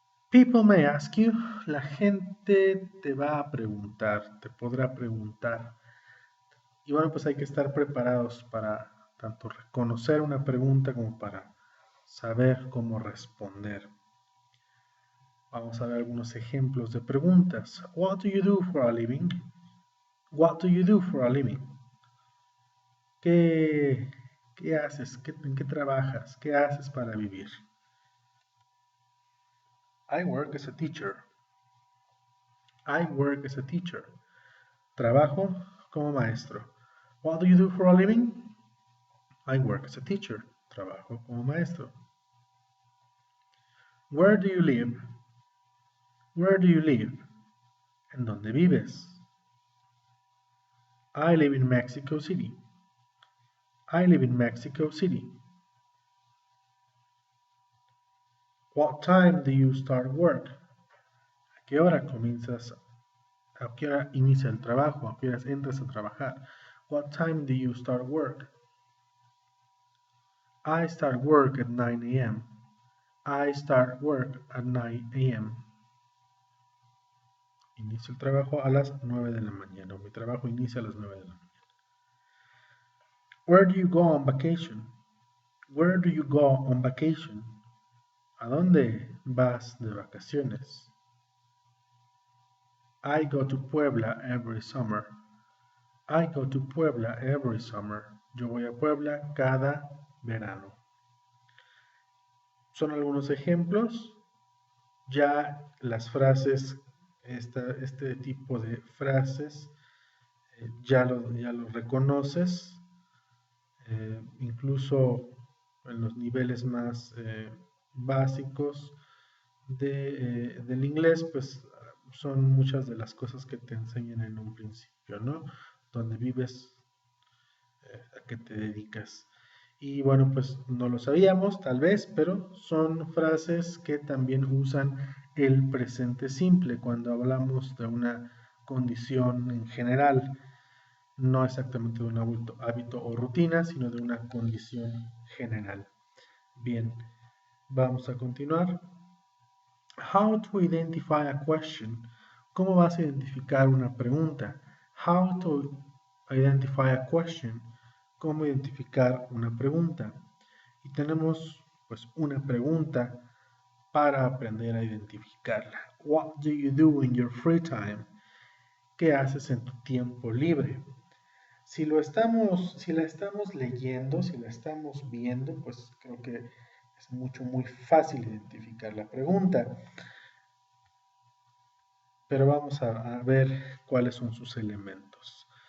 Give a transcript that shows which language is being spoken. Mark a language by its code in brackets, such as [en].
[en] People may ask you, [es] la gente te va a preguntar, te podrá preguntar. Y bueno, pues hay que estar preparados para tanto reconocer una pregunta como para saber cómo responder. Vamos a ver algunos ejemplos de preguntas. [en] What do you do for a living? What do you do for a living? [es] ¿Qué haces? ¿En qué trabajas? ¿Qué haces para vivir? [en] I work as a teacher. I work as a teacher. [es] Trabajo como maestro. [en] What do you do for a living? I work as a teacher. [es] Trabajo como maestro. [en] Where do you live? Where do you live? [es] ¿En dónde vives? [en] I live in Mexico City. I live in Mexico City. What time do you start work? [es] ¿A qué hora comienzas? ¿A qué hora inicia el trabajo? ¿A qué horas entras a trabajar? [en] What time do you start work? I start work at 9 a.m. I start work at 9 a.m. [es] Inicio el trabajo a las 9 de la mañana. Mi trabajo inicia a las 9 de la mañana. [en] Where do you go on vacation? Where do you go on vacation? [es] ¿A dónde vas de vacaciones? [en] I go to Puebla every summer. I go to Puebla every summer. [es] Yo voy a Puebla cada verano. Son algunos ejemplos. Ya las frases, este tipo de frases, ya lo reconoces. Incluso en los niveles más básicos del inglés, pues son muchas de las cosas que te enseñan en un principio, ¿no? Dónde vives, a qué te dedicas. Y bueno, pues no lo sabíamos tal vez, pero son frases que también usan el presente simple cuando hablamos de una condición en general, no exactamente de un hábito o rutina, sino de una condición general. Bien, vamos a continuar. [en] How to identify a question. [es] ¿Cómo vas a identificar una pregunta? [en] How to identify a question. [es] ¿Cómo identificar una pregunta? Y tenemos pues una pregunta para aprender a identificarla. [en] What do you do in your free time? [es] ¿Qué haces en tu tiempo libre? Si la estamos leyendo, si la estamos viendo, pues creo que es muy fácil identificar la pregunta. Pero vamos a ver cuáles son sus elementos.